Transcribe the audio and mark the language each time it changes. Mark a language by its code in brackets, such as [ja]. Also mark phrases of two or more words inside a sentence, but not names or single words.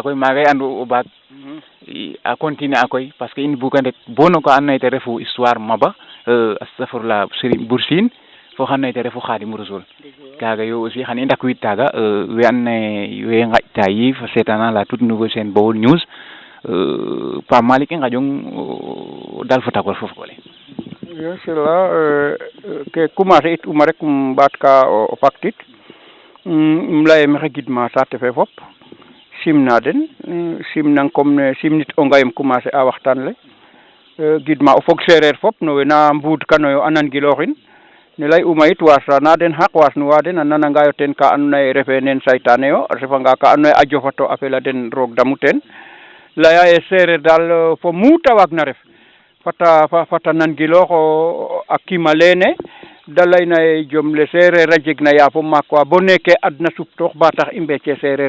[srr] koy maaga i andu o baak a continuer a koy [fr] parce que [srr] in buga ndet bo no ka andoona yee te refu histoire Maba astafurla Serigne Bour Sine fo xandoona yee te refu Khadim Rassoul kaaga yo aussi xan i ndakwiid taaga we andoona yee we nqaƴta yiif a seetaan [fr] la toute nouvelle chaîne [srr] Baol News Pape Malick i nqaƴong dal fo tagol fo fog ole. [fr] bien sûr [srr] la ke commencer it uma rek ɓaat ka o paktit leye maxey gidma saate fe fop simna den simnang comme ne simnit o ngayem commencer a waxtaan le gidma o fog sereer fop no we na mbuudkanoyo a nangilooxin ne lay'uma yit wasana den xaq wasnuwa den a nanangayo teen ka andoona yee refee neen saytaane yo a refanga ka andoona yee a jofato a fela den roog damu teen laya ye sereer daal fo mu ta waagna ref fata nangiloox a kima leene da layna ye jom le sereer a jegna yaafo maak wa bo neeke adna suptoox ba tax i mbeece sereer